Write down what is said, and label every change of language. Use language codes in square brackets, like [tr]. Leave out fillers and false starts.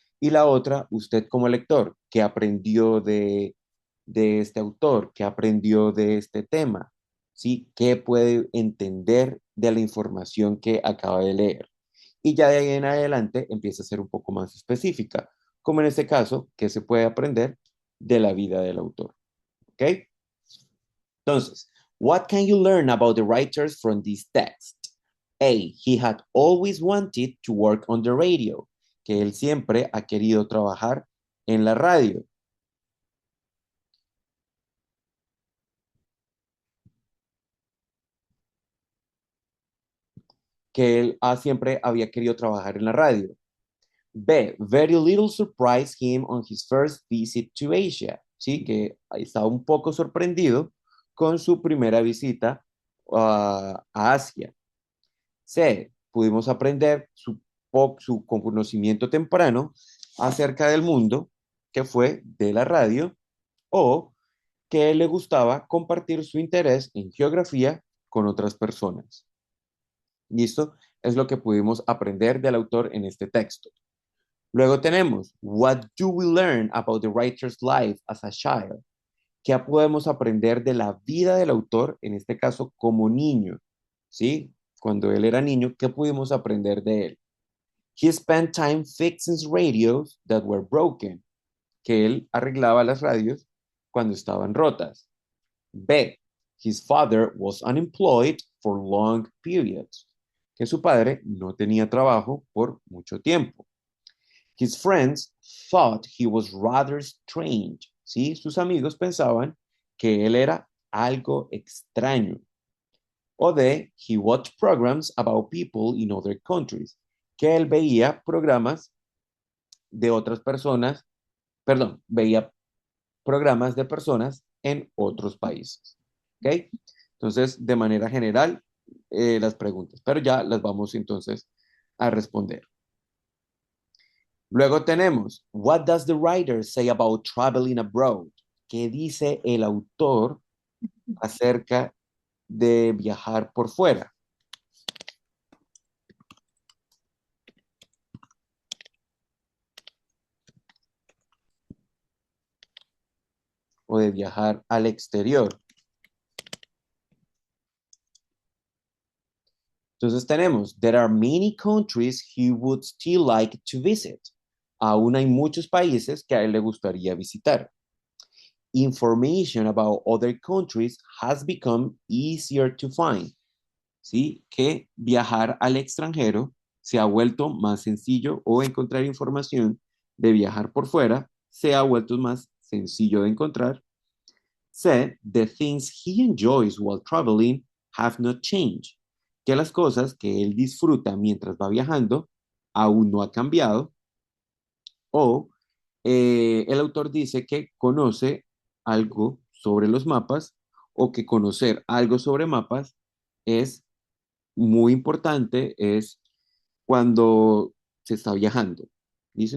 [es] Y la otra, usted como lector, qué aprendió de este autor, qué aprendió de este tema, ¿sí? ¿Qué puede entender de la información que acaba de leer? Y ya de ahí en adelante empieza a ser un poco más específica, como en este caso, que se puede aprender de la vida del autor. ¿Ok? [en] Entonces, what can you learn about the writers from this text? A. He had always wanted to work on the radio, [es] que él siempre ha querido trabajar en la radio. Que él siempre había querido trabajar en la radio. [en] B. Very little surprised him on his first visit to Asia. [es] Sí, que estaba un poco sorprendido con su primera visita a Asia. C. Pudimos aprender su conocimiento temprano acerca del mundo, que fue de la radio, o que le gustaba compartir su interés en geografía con otras personas. ¿Listo? Es lo que pudimos aprender del autor en este texto. Luego tenemos, [en] what do we learn about the writer's life as a child? [es] ¿Qué podemos aprender de la vida del autor, en este caso como niño? ¿Sí? Cuando él era niño, ¿qué pudimos aprender de él? [en] He spent time fixing radios that were broken. [es] Que él arreglaba las radios cuando estaban rotas. [en] B. His father was unemployed for long periods. [es] Que su padre no tenía trabajo por mucho tiempo. [en] His friends thought he was rather strange. [es] ¿Sí? Sus amigos pensaban que él era algo extraño. O de [en] he watched programs about people in other countries. [es] Que él veía programas de otras personas, perdón, veía programas de personas en otros países. ¿Ok? Entonces, de manera general, las preguntas, pero ya las vamos entonces a responder. Luego tenemos, [en] what does the writer say about traveling abroad? [es] ¿Qué dice el autor acerca de viajar por fuera? O de viajar al exterior. Entonces tenemos, [en] there are many countries he would still like to visit. [es] Aún hay muchos países que a él le gustaría visitar. [en] Information about other countries has become easier to find. [es] ¿Sí? Que viajar al extranjero se ha vuelto más sencillo o encontrar información de viajar por fuera se ha vuelto más sencillo de encontrar. [en] C. The things he enjoys while traveling have not changed. [es] Que las cosas que él disfruta mientras va viajando aún no ha cambiado. O el autor dice que conoce algo sobre los mapas o que conocer algo sobre mapas es muy importante, es cuando se está viajando. ¿Listo?